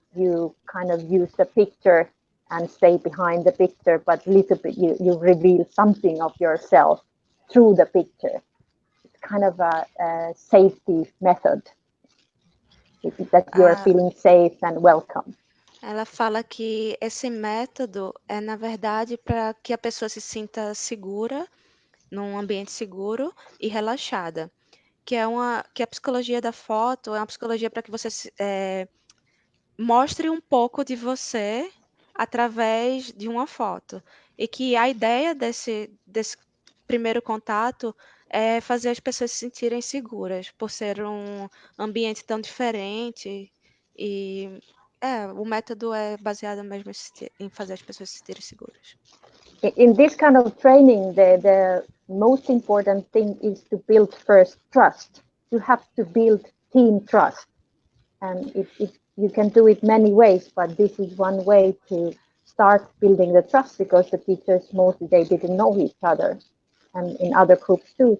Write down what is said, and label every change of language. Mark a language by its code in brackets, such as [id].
[en] You kind of use the picture and stay behind the picture, but little bit you reveal something of yourself through the picture. It's kind of a safety method, that you are feeling safe and welcome. [pt] Ela fala que esse método é, na verdade, para que a pessoa se sinta segura, num ambiente seguro e relaxada. Que a psicologia da foto é uma psicologia para que você mostre um pouco de você através de uma foto. E que a ideia desse primeiro contato é fazer as pessoas se sentirem seguras, por ser um ambiente tão diferente. E o método é baseado mesmo em fazer as pessoas se sentirem seguras. [en] In this kind of training, the most important thing is to build first trust. You have to build team trust, and you can do it many ways, but this is one way to start building the trust, because the teachers mostly they didn't know each other, and in other groups too.